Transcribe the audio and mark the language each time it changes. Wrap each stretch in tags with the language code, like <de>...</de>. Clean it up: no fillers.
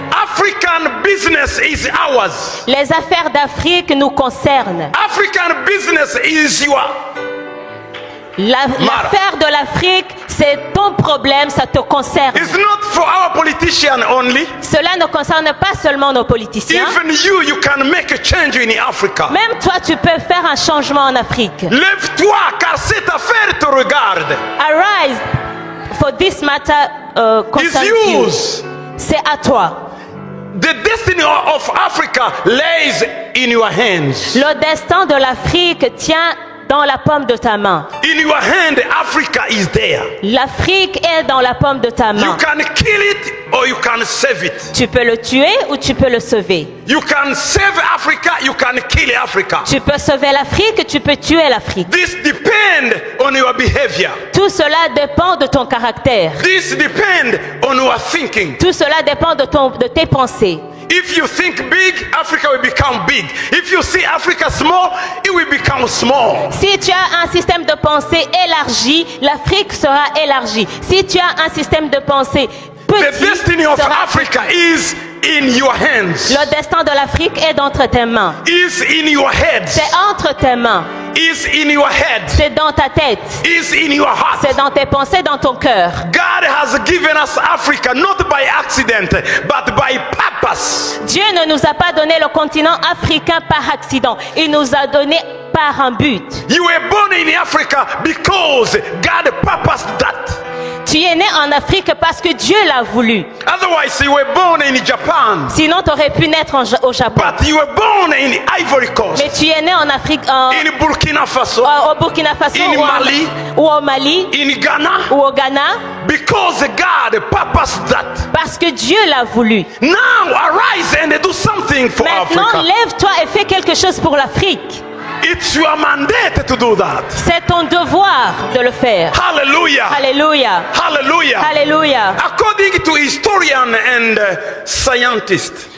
<en>African business is ours.</en> <fr>Les affaires d'Afrique nous concernent.</fr> <en>African business is your.</en> <fr>L'affaire de l'Afrique, c'est ton problème, ça te concerne.</fr> <en>It's not for our politician only.</en> <fr>Cela ne concerne pas seulement nos politiciens.</fr> <en>Even you can make a change in Africa.</en> <fr>Même toi, tu peux faire un changement en Afrique. Lève-toi, car cette affaire te regarde.</fr> <en>Arise, for this matter It's concerns you. yours.</en> <fr>C'est à toi.</fr> <en>The destiny of Africa lays in your hands.</en> <fr>Le destin de l'Afrique tient dans la paume de ta main.</fr> <en>In your hand, Africa is there.</en> <fr>L'Afrique est dans la paume de ta</fr> <en>You</en> <fr>main.</fr> <en>can kill it or you can save it.</en> <fr>Tu peux le tuer ou tu peux le sauver.</fr> <en>You can save Africa, you can kill Africa.</en> <fr>Tu peux sauver l'Afrique, tu peux tuer l'Afrique.</fr> <en>This depends on your behavior.</en> <fr>Tout cela dépend de ton caractère.</fr> <en>This depends on your thinking.</en> <fr>Tout cela dépend de tes pensées.</fr> <en>If you think big, Africa will become big. If you see Africa small, it will become small.</en> <fr>Si tu as un système de pensée élargi, l'Afrique sera élargie. Si tu as un système de pensée</fr> <en>The</en> <fr>petit,</fr> <en>destiny of</en> <fr>sera-</fr> <en>Africa is in your hands.</en> <fr>le destin de l'Afrique est entre tes mains.</fr> <en>Is in your heads.</en> <fr>C'est entre tes mains.</fr> <en>Is in your head.</en> <fr>C'est dans ta tête.</fr> <en>Is in your heart.</en> <fr>C'est dans tes pensées, dans ton cœur.</fr> <en>God has given us Africa not by accident, but by purpose.</en> <fr>Dieu ne nous a pas donné le continent africain par accident. Il nous a donné par un but.</fr> <en>You were born in Africa because God purposed that.</en> <fr>Tu es né en Afrique parce que Dieu l'a voulu.</fr> <en>Otherwise, you were born in Japan,</en> <fr>Sinon, tu aurais pu naître au Japon.</fr> <en>but you were born in Ivory Coast,</en> <fr>Mais tu es né en Afrique,</fr> <en>in Burkina Faso,</en> <fr>au Burkina Faso</fr> <en>In Mali.</en> <fr>ou au Mali</fr> <en>in Ghana,</en> <fr>ou au Ghana</fr> <en>because God purposed that.</en> <fr>parce que Dieu l'a voulu.</fr> <en>Now arise and do something for</en> <fr>Maintenant,</fr> <en>Africa.</en> <fr>lève-toi et fais quelque chose pour l'Afrique.</fr> <en>It's your mandate to do that.</en> <fr>C'est ton devoir de le faire.</fr> <en>Hallelujah.</en> <fr>Alléluia.</fr> <en>Hallelujah.</en> <fr>Alléluia.</fr> <en>According to historian and scientists,</en>